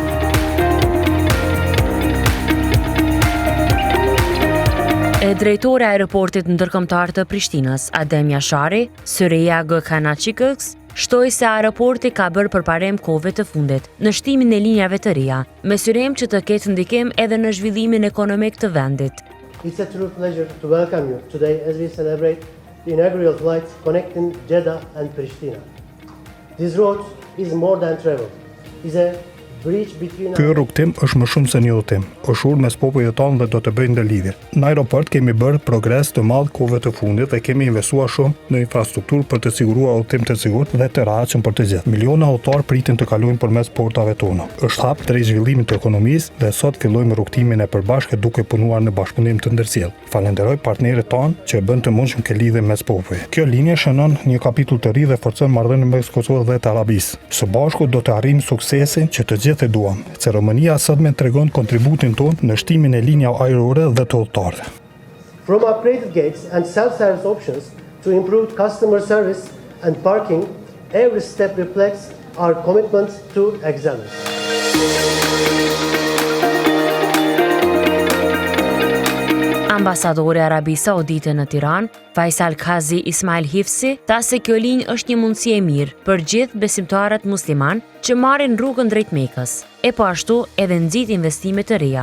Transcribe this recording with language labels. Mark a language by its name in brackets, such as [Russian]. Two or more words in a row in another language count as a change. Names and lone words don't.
[Albanian] E drejtori i aeroportit ndërkombëtar të Prishtinës, Adem Jashari, Süreyya Gökhan, shtoi se aeroporti ka bërë përparem kohëve të fundit në shtimin e linjave të reja, me syrem që të ketë ndikim edhe në zhvillimin ekonomik të vendit. [English] It's a true pleasure to welcome you today as we celebrate the inaugural flights connecting Jeddah and Pristina. This road is more than travel. It's a [Albanian] Ky rrugtim është më shumë se një udhëtim, është urë mes popujve tonë dhe do të bëjë ndërlidhje. Në aeroport kemi bërë progres të madh kohëve të fundit dhe kemi investuar shumë në infrastrukturë për të siguruar udhëtim të sigurt dhe të rehatshëm për të gjithë. Miliona udhëtar pritin të kalojnë përmes portave tona. Është hap drejt zhvillimit të ekonomisë dhe sot fillojmë rrugtimin e përbashkët duke punuar në bashkëpunim të ndërsjellë. Falenderoj partnerët tanë që e bën të mundshëm këtë lidhje mes popujve. Kjo linje shënon një kapitull të ri dhe forcon marrëdhënien mes Kosovës dhe të Arabisë. Së bashku do të arrijmë suksesin që të gjithë e duam. Ceremonia sotme tregon kontributin tonë në shtimin e linjave ajrore dhe të udhëtarëve. [English] From upgraded gates and self-service options to improved customer service and parking, every step reflects our commitment to excellence. [Albanian] Ambasadori i Arabisë Saudite në Tiranë, Faisal Kazi Ismail Hifsi, tha se kjo linjë është një mundësi e mirë për gjithë besimtarët musliman që marrin rrugën drejt Mekës, e po ashtu edhe nxit investime të reja.